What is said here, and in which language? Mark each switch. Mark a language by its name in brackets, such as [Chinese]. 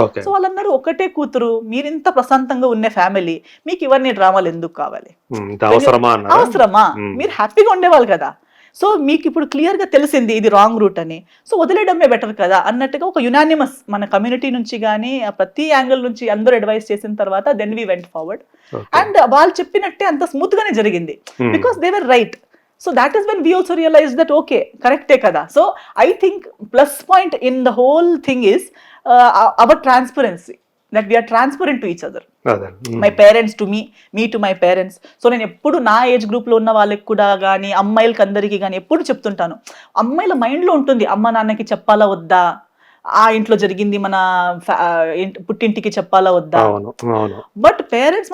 [Telugu] So వాళ్ళందరూ ఒకటే కూతురు, మీరింత ప్రశాంతంగా ఉన్న ఫ్యామిలీ, మీకు ఇవన్నీ డ్రామాలు ఎందుకు కావాలి, అవసరమా, మీరు హ్యాపీగా ఉండేవాళ్ళు కదా. సో మీకు ఇప్పుడు క్లియర్ గా తెలిసింది ఇది రాంగ్ రూట్ అని, సో వదిలేయడమే బెటర్ కదా అన్నట్టుగా ఒక యునానిమస్ మన కమ్యూనిటీ నుంచి కానీ ప్రతి యాంగిల్ నుంచి అందరూ అడ్వైస్ చేసిన తర్వాత [English] Then we went forward. [Telugu] And వాళ్ళు చెప్పినట్టే అంత స్మూత్ గానే జరిగింది, [English] Because they were right. So that is when we also realized that okay, [Telugu] correct kada. [English] So I think plus point in the whole thing is our transparency. That we are transparent to each other. [Telugu] అదే [English] My parents to me to my parents. [Telugu] So నేను ఎప్పుడు నా age గ్రూప్లో ఉన్న వాళ్ళకి కూడా కానీ అమ్మాయిలకి అందరికీ కానీ ఎప్పుడు చెప్తుంటాను, అమ్మాయిల మైండ్లో ఉంటుంది అమ్మ నాన్నకి చెప్పాలా వద్దా, ఆ ఇంట్లో జరిగింది మన పుట్టింటికి చెప్పాలా వద్దా. అవును అవును. [English] but parents